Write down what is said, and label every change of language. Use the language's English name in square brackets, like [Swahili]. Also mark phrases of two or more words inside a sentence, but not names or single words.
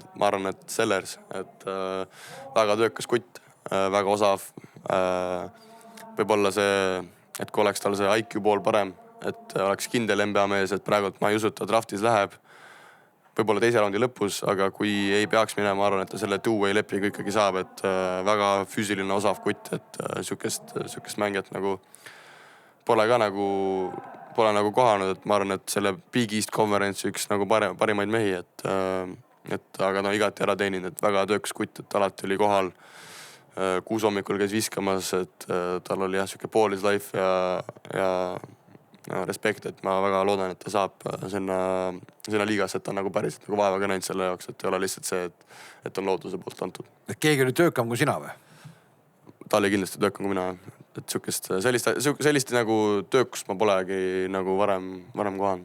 [Estonian] Ma arvan, et Sellers, et väga töökas kutt, väga osav. Võib-olla see, et kui oleks tal see IQ pool parem, et oleks kindel NBA mees, et praegult ma ei usu, et ta draftis läheb. Võib-olla teise raundi lõpus, aga kui ei peaks minema, ma arvan, et ta selle two-way lepingu ikkagi saab, et väga füüsiline osav kutt, et sükest mängijat nagu pole nagu kohanud, et ma arvan, et selle Big East Conference üks nagu parimaid mehi, et aga igati ära teeninud, et väga töökas kutt, et alati oli kohal. 6 hommikul käis viskamas, et tal oli jah, süke [English] ball is life [Estonian] ja respekt, et ma väga loodan, et ta saab sinna liigasse, et ta on nagu päriselt nagu vaeva ka näinud selle jaoks, et ei ole lihtsalt see, et on looduse poolt antud. Et keegi oli töökam kui sina või? Ta oli kindlasti töökam kui mina, et sellist nagu töökust ma polegi nagu varem kohanud.